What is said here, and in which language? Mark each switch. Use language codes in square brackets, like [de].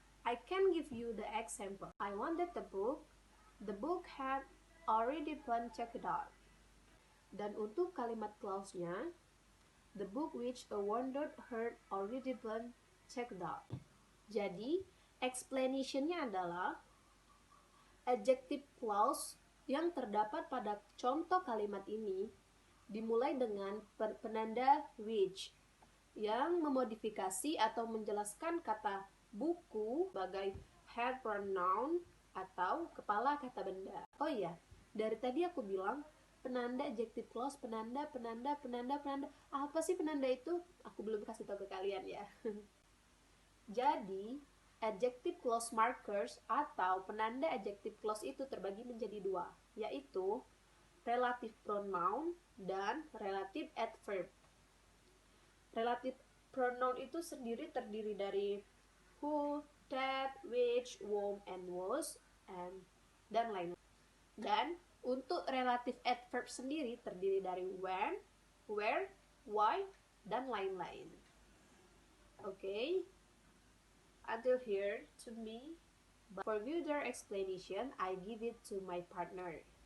[en] I can give you the example. I wanted the book. The book had already been checked out. [id] Dan untuk kalimat clause-nya, [en] the book which I wanted had already been checked out. [id] Jadi, explanation-nya adalah adjective clause yang terdapat pada contoh kalimat ini dimulai dengan penanda which yang memodifikasi atau menjelaskan kata buku sebagai head pronoun atau kepala kata benda. Oh iya, dari tadi aku bilang penanda adjective clause, penanda. Apa sih penanda itu? Aku belum kasih tahu ke kalian ya. Jadi, adjective clause markers atau penanda adjective clause itu terbagi menjadi dua, yaitu relative pronoun dan relative adverb. Relative pronoun itu sendiri terdiri dari who, that, which, whom, and was, dan lain-lain. Dan untuk relative adverb sendiri terdiri dari when, where, why, dan lain-lain. [en] Okay. Until here to me, but for further explanation, I give it to my partner.